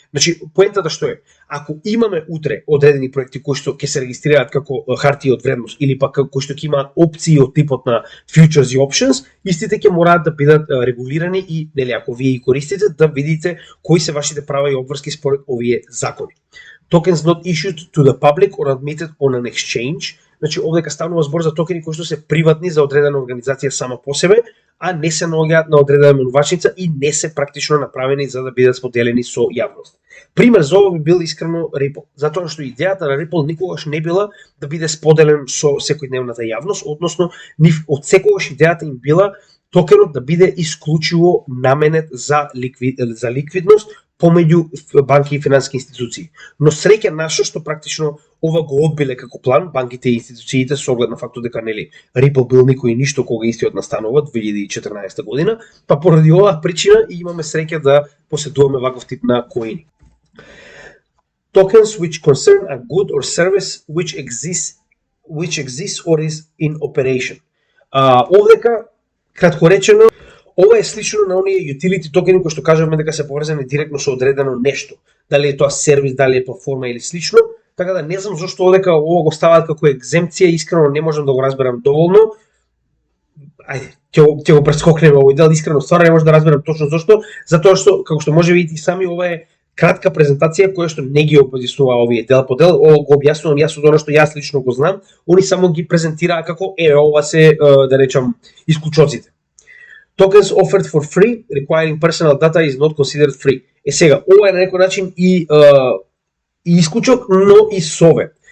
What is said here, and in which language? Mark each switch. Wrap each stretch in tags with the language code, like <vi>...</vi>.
<mk>Значи поентата што е, ако имаме утре одредени проекти кои што ќе се регистрираат како хартија од вредност или пак кои што ќе имаат опции од типот на futures и options, истите ќе мораат да бидат регулирани и нели ако вие ги користите да видите кои се вашите права и обврски според овие закони.</mk> <en>Tokens not issued to the public or admitted on an exchange.</en> <mk>Значи овдека станува збор за токени кои што се приватни за одредена организација сама по себе, а не се наоѓаат на одредена менувачница и не се практично направени за да бидат споделени со јавност. Пример за ова би бил искрено Ripple, затоа што идејата на Ripple никогаш не била да биде споделен со секојдневната јавност, односно нив од секогаш идејата им била токенот да биде исклучиво наменет за ликвидност помеѓу банки и финансиски институции. Но среќа нашо што практично ова го одбиле како план банките и институциите со оглед на фактот дека нели Ripple бил никој и ништо кога истиот настанува 2014 година, па поради оваа причина и имаме среќа да поседуваме ваков тип на коини.</mk> <en>Tokens which concern a good or service which exists or is in operation.</en> <mk>Овдека кратко речено ова е слично на оние utility токени кои што кажуваме дека се поврзани директно со одредено нешто, дали е тоа сервис, дали е платформа или слично, така да не знам зошто одека ова го ставаат како екземпција, искрено не можам да го разберам доволно. Ајде, ќе го прескокнеме овој дел, искрено стварно не можам да разберам точно зошто, затоа што како што може видите и сами ова е кратка презентација која што не ги објаснува овие дел по дел, ова го објаснувам јас од она што јас лично го знам, они само ги презентираа како ова се да речам исклучоците.</mk> <en>Tokens offered for free, requiring personal data is not considered free.</en> <mk>Сега, ова е на некој начин и исклучок, но и совет.</mk>